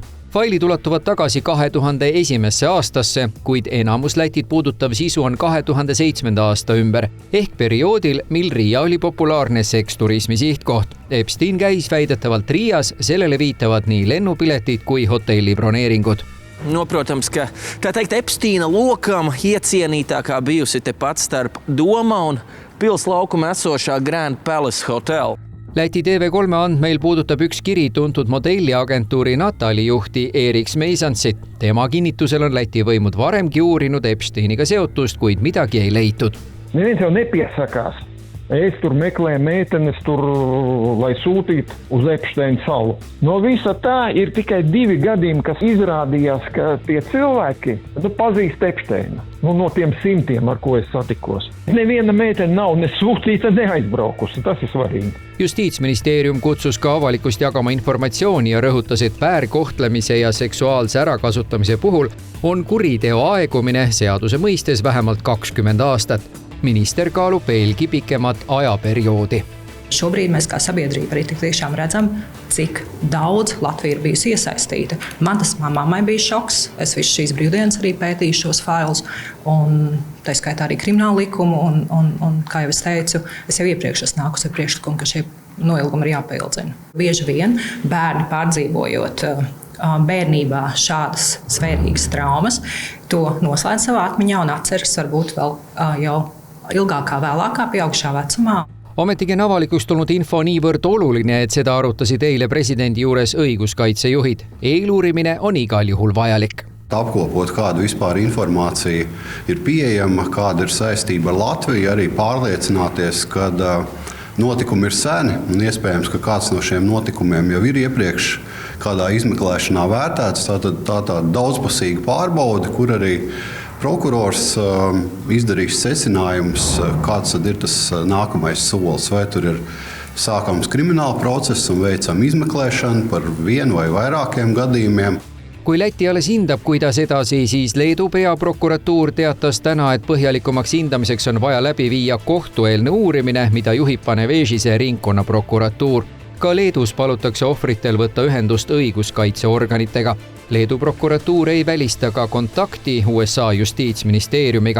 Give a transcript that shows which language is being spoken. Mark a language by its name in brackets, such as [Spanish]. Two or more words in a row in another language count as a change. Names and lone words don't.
[Estonian] Failid ulatuvad tagasi 2001. aastasse, kuid enamus Lätit puudutav sisu on 2007. aasta ümber, ehk perioodil, mil Riia oli populaarne seksturismi sihtkoht. Epstein käis väidetavalt Riias, sellele viitavad nii lennupiletid kui hotellibroneeringud. [Latvian] Protams, ka tā teikt Epsteina lokam iecienītākā bijusi tepat starp Doma un pils laukuma esošā Grand Palace Hotel. [Estonian] Läti TV3 andmeil puudutab üks kiri tuntud modelliagentuuri Natali juhti Erik Smeisantsit. Tema kinnitusel on Läti võimud varemgi uurinud Epsteiniga seotust, kuid midagi ei leitud. [Latvian] Neviens jau nepiesakās. Es tur meklēju meitenes tur, lai sūtītu uz Epsteina salu. No visa tā ir tikai 2 gadījumi, kas izrādījās, ka tie cilvēki pazīst Epsteinu. No tiem 100, ar ko es satikos. Neviena meitene nav ne sūtīta, ne aizbraukusi. Tas ir svarīgi. [Estonian] Justiitsministeerium kutsus ka avalikust jagama informatsiooni ja rõhutas, et väärkohtlemise ja seksuaalse ärakasutamise puhul on kuriteo aegumine seaduse mõistes vähemalt 20 aastat. Minister kaalub veelgi pikemat ajaperioodi. [Latvian] Šobrīd mēs kā sabiedrība arī tik tiešām redzam, cik daudz Latvija ir bijusi iesaistīta. Man tas mammai bija šoks. Es visu šīs brīvdienas arī pētīju šos failus, un tā skaitā arī kriminālu likumu, un kā jau es teicu, es jau iepriekš nākus ar priekšlikumu, ka šie noilgumi ir jāpaildzina. Bieži vien bērni pārdzīvojot bērnībā šādas svērīgas traumas, to noslēdz savā atmiņā un atceras varbūt vēl jau ilgākā, vēlākā pieaugšā vecumā. [Estonian] Ometigi on avalikuks tulnud info niivõrd oluline, et seda arutasid eile presidendi juures õiguskaitsejuhid. Eeluurimine on igal juhul vajalik. [Latvian] Apkopot, kādu vispār informāciju ir pieejama, kāda ir saistība ar Latviju, arī pārliecināties, ka notikumi ir seni un iespējams, ka kāds no šiem notikumiem jau ir iepriekš kādā izmeklēšanā vērtēts. Tā daudzpusīga pārbaude, kur arī prokurors izdarīs secinājums, kāds tad ir tas nākamais solis. Vai tur ir sākams krimināla process un veicam izmeklēšanu par vienu vai vairākiem gadījumiem. [Estonian] Kui Läti alles hindab, kuidas edasi, siis Leedu peaprokuratuur teatas täna, et põhjalikumaks hindamiseks on vaja läbi viia kohtueelne uurimine, mida juhib Panevežise ringkonnaprokuratuur. Ka Leedus palutakse ohvritel võtta ühendust õiguskaitseorganitega. Leedu prokuratuur ei välista ka kontakti USA justiitsministeeriumiga.